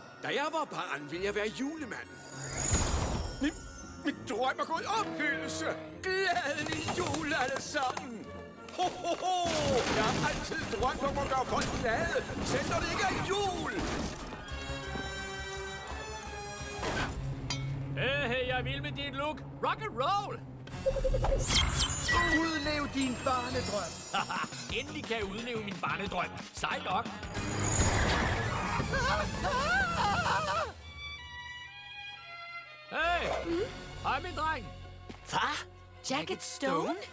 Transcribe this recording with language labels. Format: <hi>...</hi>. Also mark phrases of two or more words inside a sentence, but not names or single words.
<da>Da jeg var barn, ville jeg være julemand. Mit drøm er gået i opfyldelse. Glædelig jul alle sammen. Ho, ho, ho. Jeg har altid drømt om at gøre folk glade, selv når det ikke er jul. Hey, jeg vil med dit look.</da> <en>Rock and roll.</en> <da>Udlev din barnedrøm. Endelig kan jeg udleve min barnedrøm. Sej nok. Hey! Hej, min dreng. Far? Jacket Stone?</da>